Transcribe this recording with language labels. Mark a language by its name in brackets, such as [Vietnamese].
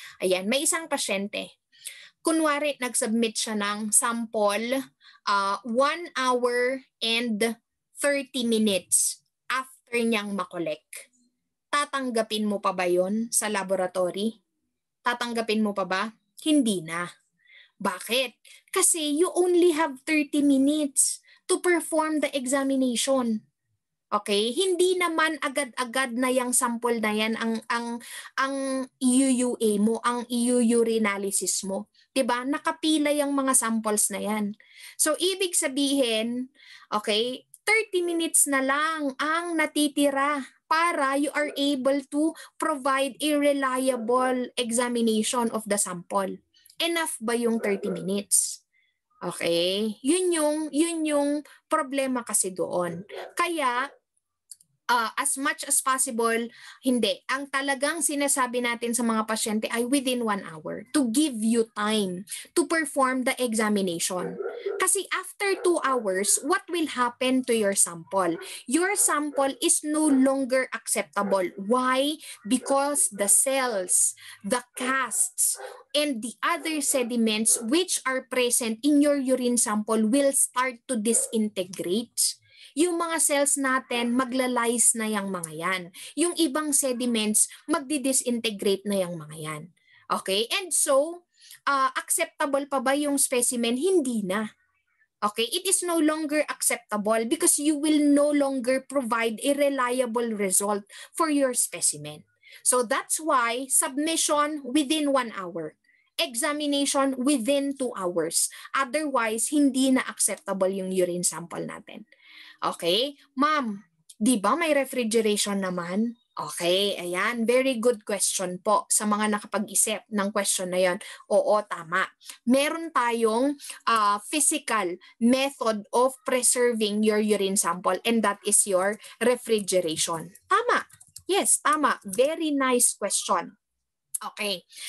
[Filipino] Ayan, may isang pasyente. Kunwari, nag-submit siya ng sample [English] 1 hour and 30 minutes after [Filipino] niyang makolek. Tatanggapin mo pa ba yon sa laboratory? Tatanggapin mo pa ba? Hindi na. Bakit? [English] Kasi you only have 30 minutes to perform the examination. Okay? [Filipino] Hindi naman agad-agad na yung sample na yan ang UUA mo, ang urinalysis mo. 'Di ba? Nakapila yung mga samples na yan. So ibig sabihin, okay, 30 minutes na lang ang natitira para [English] you are able to provide a reliable examination of the sample. [Filipino] Enough ba yung 30 minutes? Okay? Yun yung problema kasi doon. Kaya as much as possible, hindi. Ang talagang sinasabi natin sa mga pasyente ay [English] within 1 hour to give you time to perform the examination. Kasi after 2 hours, what will happen to your sample? Your sample is no longer acceptable. Why? Because the cells, the casts, and the other sediments which are present in your urine sample will start to disintegrate. [Filipino] Yung mga cells natin, magla-lyse na yung mga yan. Yung ibang sediments, magdi-disintegrate na yung mga yan. Okay? And so, acceptable pa ba yung specimen? Hindi na. Okay? [English] It is no longer acceptable because you will no longer provide a reliable result for your specimen. So that's why submission within 1 hour. Examination within 2 hours. [Filipino] Otherwise, hindi na acceptable yung urine sample natin. Okay? Ma'am, di ba may refrigeration naman? Okay, ayan. [English] Very good question [Filipino] po sa mga nakapag-isip ng question na yan. Oo, tama. Meron tayong [English] physical method of preserving your urine sample and that is your refrigeration. Tama. Yes, tama. Very nice question. Okay.